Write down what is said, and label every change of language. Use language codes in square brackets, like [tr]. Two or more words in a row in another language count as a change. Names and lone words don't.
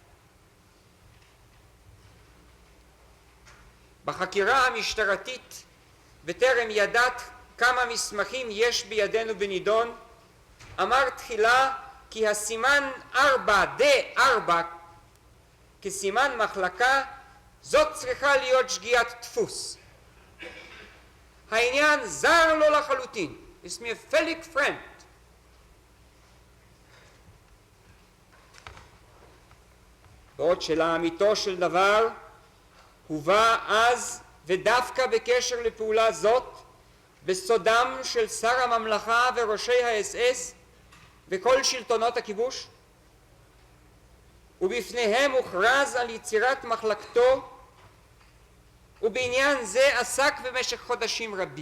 [he] בחקירה המשטרתית, בטרם ידעת כמה מסמכים יש בידינו בנידון, אמר תחילה כי הסימן 4D4 כסימן מחלקה, זאת צריכה להיות שגיאת דפוס. העניין זר לו לחלוטין. [de] ist mir völlig fremd. [he] בעוד שלאמיתו של דבר הובא אז ודווקא בקשר לפעולה זאת בסודם של שר הממלכה וראשי האס-אס וכל שלטונות הכיבוש, ובפניהם הוכרז על יצירת מחלקתו, ובעניין זה עסק במשך חודשים רבים.